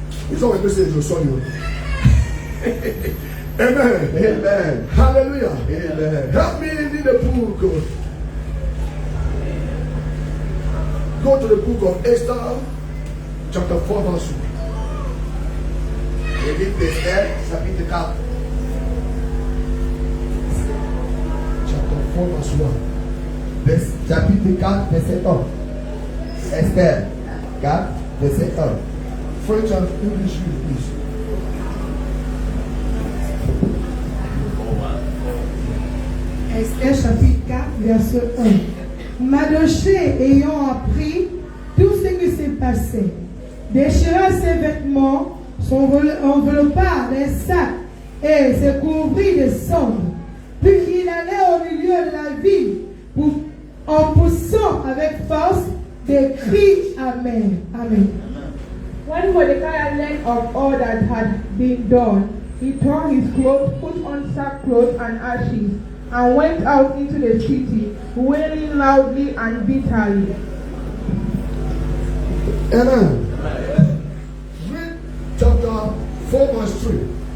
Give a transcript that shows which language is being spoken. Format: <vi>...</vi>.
<en>It's always message you saw you. Amen. Amen. Hallelujah. Amen. Help me in the book. Go to the book of Esther, chapter 4, verse 1.</en> <fr>Le livre d'Esther, chapitre 4.</fr> <en>Chapter 4, verse 1.</en> <fr>Chapitre 4, verset 1. Esther 4, verset 1.</fr> <en>French and English, please.</en> <fr>Esther chapitre 4, verset 1. Mardochée ayant appris tout ce qui s'est passé, déchira ses vêtements, s'enveloppa les sacs et se couvrit de cendres. Puis il allait au milieu de la ville en poussant avec force des cris amers. Amen.</fr> <en>When Mordecai learned of all that had been done, he tore his clothes, put on sackcloth and ashes, and went out into the city, wailing loudly and bitterly. Amen. Read chapter 4, verse 3.</en>